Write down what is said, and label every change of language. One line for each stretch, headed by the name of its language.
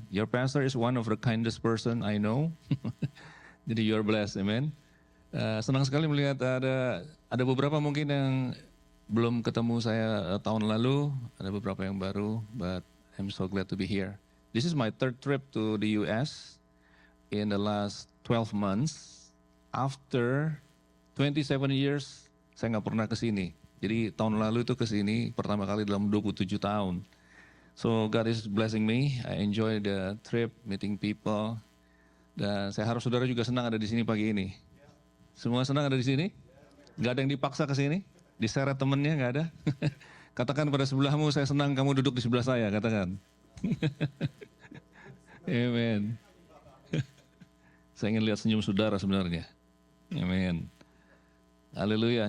English: Your pastor is one of the kindest person I know.
Indonesian: Jadi
English: you're blessed. Amen.
Indonesian: Senang sekali melihat ada beberapa mungkin yang belum ketemu saya tahun lalu. Ada beberapa yang baru.
English: But I'm so glad to be here. This is my third trip to the US in the last 12 months. After 27 years,
Indonesian: saya nggak pernah ke sini. Jadi tahun lalu itu ke sini pertama kali dalam 27 tahun.
English: So God is blessing me. I enjoy the trip, meeting people.
Indonesian: Dan saya harap saudara juga senang ada di sini pagi ini. Semua senang ada di sini? Nggak ada yang dipaksa ke sini? Diseret temennya nggak ada? Katakan pada sebelahmu, saya senang kamu duduk di sebelah saya. Katakan. Amen. Saya ingin lihat senyum saudara sebenarnya. Amin. Haleluya.